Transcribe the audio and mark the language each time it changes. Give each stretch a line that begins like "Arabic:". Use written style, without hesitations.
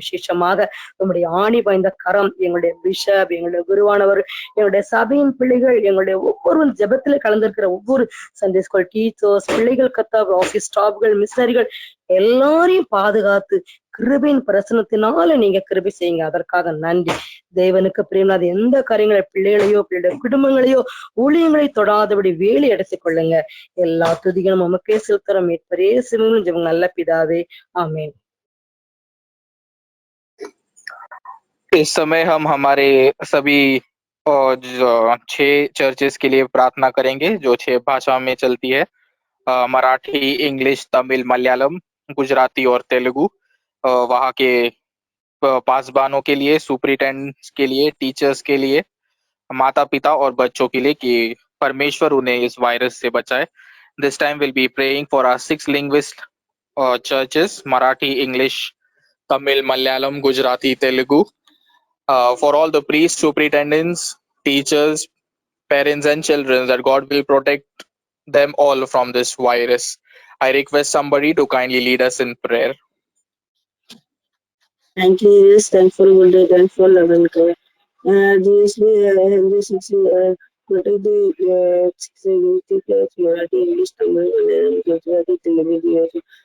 Tamil: விசேஷமாக உங்களுடைய ஆணி பாய்ந்த கரம் எங்களுடைய பிஷப், எங்களுடைய குருவானவர், எங்களுடைய சபையின் பிள்ளைகள், எங்களுடைய ஒவ்வொரு ஜெபத்துல கலந்திருக்கிற ஒவ்வொரு சண்டே ஸ்கூல் டீச்சர்ஸ், பிள்ளைகள் கர்த்தாவே, ஆபீஸ் ஸ்டாஃப்கள், மிஷனரிகள் எல்லாரையும் பாதுகாத்து கிருபையின் பிரசனத்தினால நீங்க கிருபை செய்யுங்க. அதற்காக நன்றி. தேவனுக்கு பிரியமில்லாத எந்த காரியங்களை பிள்ளைகளையோ பிள்ளைகளுடைய குடும்பங்களையோ ஊழியங்களை தொடாதபடி வேலி அடைத்துக் கொள்ளுங்க. எல்லா துதிகளும் உமக்கே செலுத்துறோம். மீட்பரே சிவனும் ஜெபம் நல்ல பிதாவே, ஆமென்.
Hindi: इस समय हम हमारे सभी जो 6 चर्चेस के लिए प्रार्थना करेंगे, जो 6 भाषा में चलती है, मराठी, इंग्लिश, तमिल, मलयालम, गुजराती और तेलुगु। वहाँ के पासबानों के लिए, सुपरिटेंडेंट्स के लिए, टीचर्स के लिए, माता पिता और बच्चों के लिए कि परमेश्वर उन्हें इस वायरस से बचाए।
English: This time will be praying for our 6 linguist churches, Marathi, English, Tamil, Malayalam, Gujarati, Telugu. For all the priests, superintendents, teachers, parents and children, that God will protect them all from this virus. I request somebody to kindly lead us in prayer. Thank you, yes, thankful, thankful, loving God. This protect the Marathi, English, Tamil, Malayalam, Gujarati, Telugu.